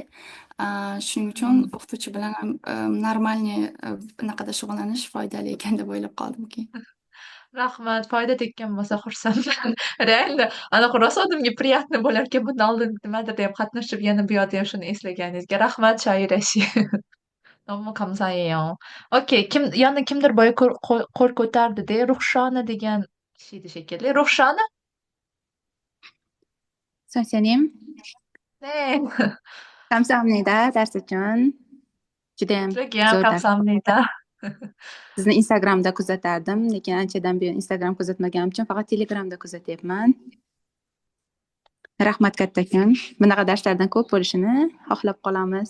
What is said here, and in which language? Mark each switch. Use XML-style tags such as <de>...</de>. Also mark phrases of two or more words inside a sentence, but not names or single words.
<uz>Shuning uchun o'qituvchi bilan ham normalniy bunaqada shug'ullanish foydali ekan deb o'ylab qoldim keyin. Rahmat, foyda tekkan bo'lsa xursandman. Reально, anaqa rosa odamga приятно bo'larkan, bundan oldin nimadir deb qatnashib, yana bu yoqda ham shuni eslaganingizga.</uz> <ko>Rahmat, Shoira 씨. 너무 감사해요.</ko> <uz>Okay, yana kimdir boya qo'l ko'tardi-da, Ruxshona degan kishi edi shekilli. Ruxshona? So'ng</uz> <ko>네. 감사합니다,</ko> <uz>dars uchun. Judayam Judayam zo'r dars.</uz> <ko>감사합니다.</ko> <uz>Sizni Instagramda kuzatardim, lekin anchadan buyon Instagram kuzatmaganim uchun faqat Telegramda kuzatyapman. Rahmat kattakon. Bunaqa darslardan ko'p bo'lishini xohlab qolamiz.</uz>